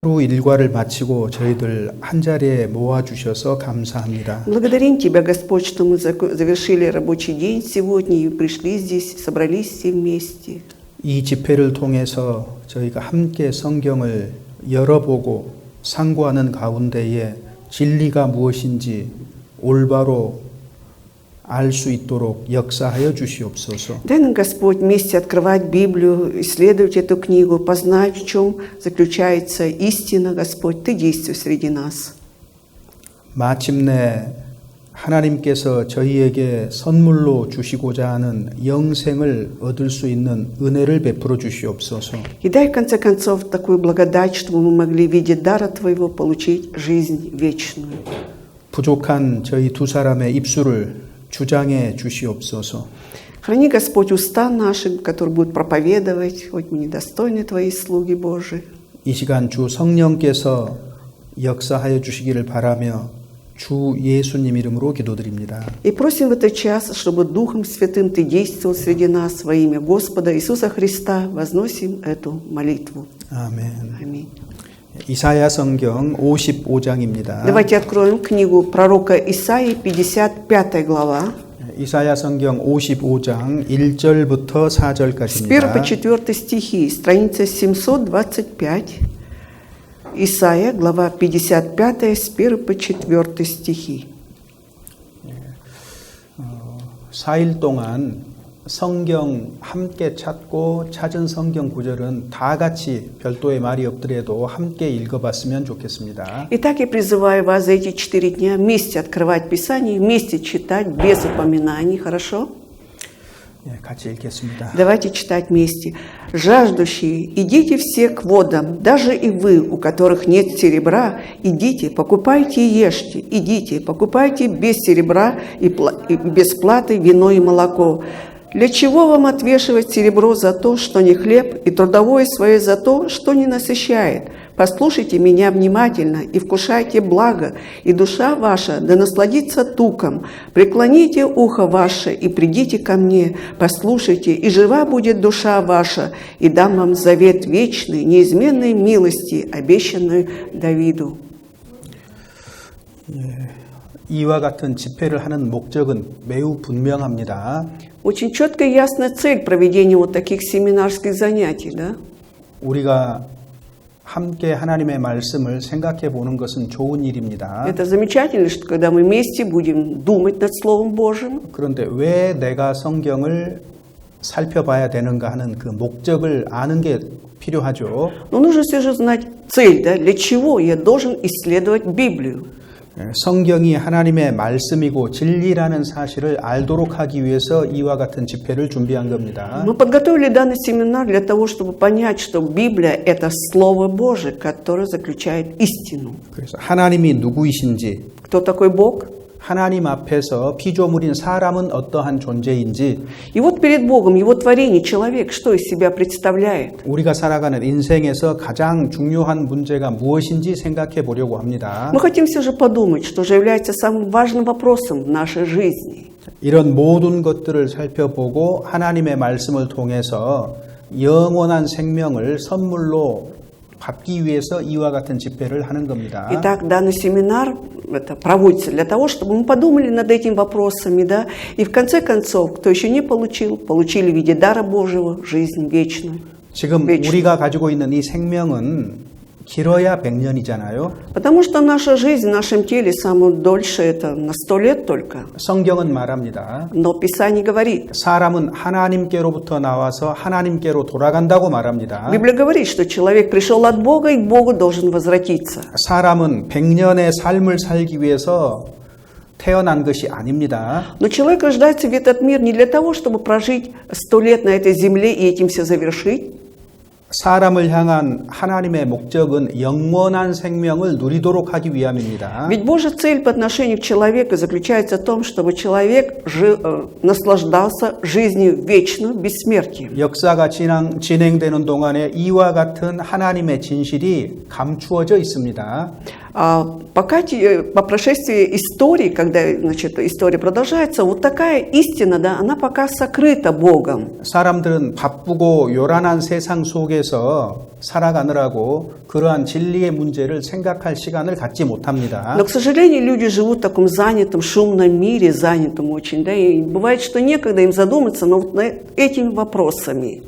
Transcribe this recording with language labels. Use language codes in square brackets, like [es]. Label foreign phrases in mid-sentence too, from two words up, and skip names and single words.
[ko] 하루 일과를 마치고 저희들 한 자리에 모아주셔서 감사합니다. [ru] Благодарим Тебя, Господь, что мы завершили рабочий день сегодня и пришли здесь, собрались все вместе. [ko] 이 집회를 통해서 저희가 함께 성경을 열어보고 상고하는 가운데에 진리가 무엇인지 올바로 알 수 있도록 역사하여 주시옵소서. [ru] Дай нам, Господь, вместе открывать Библию, исследовать эту книгу, познать, в чем заключается истина, Господь. Ты действуй среди нас. [ko] 마침내 하나님께서 저희에게 선물로 주시고자 하는 영생을 얻을 수 있는 은혜를 베풀어 주시옵소서. [ru] И дай, в конце концов, такую благодать, чтобы мы могли в виде дара Твоего получить жизнь вечную. [ko] 부족한 저희 두 사람의 입술을 주장해 주시옵소서. [ru] Храни, Господь, уста наши, которые будут проповедовать, хоть мы недостойны Твоей слуги Божией. [ko] 이 시간 주 성령께서 역사하여 주시기를 바라며 주 예수님 이름으로 기도드립니다. [ru] И просим в этот час, чтобы Духом Святым Ты действовал среди нас во имя Господа Иисуса Христа. Возносим эту молитву. [ko] 아멘. [ru] Аминь. [ko] 이사야 성경 55장입니다. [ru] Давайте откроем книгу пророка Исаии, 55 глава. [ko] 이사야 성경 55장 1절부터 [ru] С 1 по [ko] 4절까지입니다. [ru] 4 стихи, страница 725. Исаия, глава 55, с 1 по 4 стихи. [ko] 4일 동안 성경 함께 찾고 찾은 성경 구절은 다 같이 별도의 말이 없더라도 함께 읽어봤으면 좋겠습니다. [ru] Итак, я призываю вас за эти 4 дня вместе открывать Писание, вместе читать, без упоминаний, хорошо? [ko] 같이 읽겠습니다. [ru] Давайте читать вместе. «Жаждущие, идите все к водам, даже и вы, у которых нет серебра, идите, покупайте и ешьте, идите, покупайте без серебра и без платы вино и молоко. Для чего вам отвешивать серебро за то, что не хлеб, и трудовое свое за то, что не насыщает? Послушайте меня внимательно и вкушайте благо, и душа ваша да насладится туком. Преклоните ухо ваше и придите ко мне, послушайте, и жива будет душа ваша, и дам вам завет вечный, неизменной милости, обещанную Давиду». [ko] 이와 같은 집회를 하는 목적은 매우 분명합니다. [ru] Очень четкая и ясная цель проведения вот таких семинарских занятий, да? [ko] 우리가 함께 하나님의 말씀을 생각해 보는 것은 좋은 일입니다. [ru] Это замечательно, что когда мы вместе будем думать над Словом Божьим. [ko] 그런데 왜 내가 성경을 살펴봐야 되는가 하는 그 목적을 아는 게 필요하죠. [ru] Но нужно все же знать цель, да? Для чего я должен исследовать Библию? [ko] 성경이 하나님의 말씀이고 진리라는 사실을 알도록 하기 위해서 이와 같은 집회를 준비한 겁니다. [ru] Мы подготовили данный семинар для того, чтобы понять, что Библия – это Слово Божие, которое заключает истину. [ko] 그래서 하나님이 누구이신지, [ru] Кто такой Бог? [ko] 하나님 앞에서 피조물인 사람은 어떠한 존재인지, [ru] И вот перед Богом, Его творение, человек, что из себя представляет? [ko] 우리가 살아가는 인생에서 가장 중요한 문제가 무엇인지 생각해 보려고 합니다. [ru] Мы хотим все же подумать, что же является самым важным вопросом в нашей жизни. [ko] 이런 모든 것들을 살펴보고 하나님의 말씀을 통해서 영원한 생명을 선물로 받기 위해서 이와 같은 집회를 하는 겁니다. [ru] Итак, данный семинар это проводится для того, чтобы мы подумали над этими вопросами, да, и в конце концов, кто еще не получил, получили в виде дара Божьего жизнь вечную. [ko] 지금 우리가 가지고 있는 이 생명은 길어야 100년이잖아요. [ru] Потому что наша жизнь в нашем теле самое дольше это на 100 лет только. [ko] 성경은 말합니다. [ru] Но Писание говорит, [ko] 사람은 하나님께로부터 나와서 하나님께로 돌아간다고 말합니다. [ru] Библия говорит, что человек пришел от Бога и к Богу должен возвратиться. [ko] 사람은 100년의 삶을 살기 위해서 태어난 것이 아닙니다. [ru] Но человек рождается в этот мир не для того, чтобы прожить 100 лет на этой земле и этим все завершить. [ko] 사람을 향한 하나님의 목적은 영원한 생명을 누리도록 하기 위함입니다. [ru] Ведь Божья цель по отношению к человеку заключается в том, чтобы человек наслаждался жизнью вечную, бессмертием. [ko] 역사가 진행되는 동안에 이와 같은 하나님의 진실이 감추어져 있습니다. [ru] Пока по прошествии истории, когда значит, история продолжается, вот такая истина, да, она пока сокрыта Богом. [ko] 사람들은 바쁘고 요란한 세상 속에서 살아가느라고 그러한 진리의 문제를 생각할 시간을 갖지 못합니다. [ru] Но, к сожалению, люди живут в таком занятом, шумном мире, занятом очень, да, и бывает, что некогда им задуматься над этими вопросами.